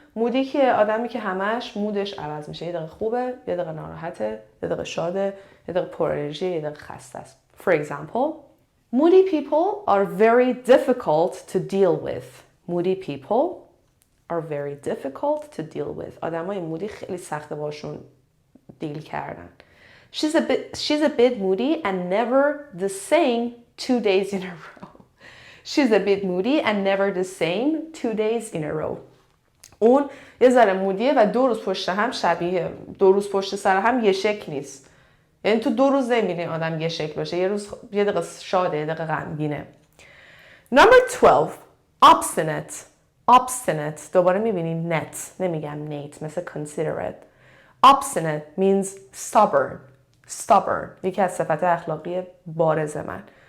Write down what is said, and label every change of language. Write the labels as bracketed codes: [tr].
[fa] مودی که آدمی که همش مودش عوض میشه. یه دقیقه خوبه، یه دقیقه ناراحته، یه دقیقه شاده، یه دقیقه پر انرژی، یه دقیقه خسته است. [en] For example, moody people are very difficult to deal with. Moody people are very difficult to deal with. [fa] آدمای مودی خیلی سخته باشون دیل کردن. [en] She's a bit moody and never the same 2 days in a row. She's a bit moody and never the same 2 days in a row. [fa] اون یه ذره مودیه و 2 روز پشت هم شبیه، 2 روز پشت سر هم یه شکل نیست. یعنی تو 2 روز نمیبینی آدم یه شکل باشه، یه روز یه دقیقه شاده، یه دقیقه غمگینه. [en] Number 12. Obstinate. [fa] دوباره میبینی net، نمیگم نیت، مثل considerate. [en] Obstinate means stubborn. [fa] یکی از صفات اخلاقی بارز من.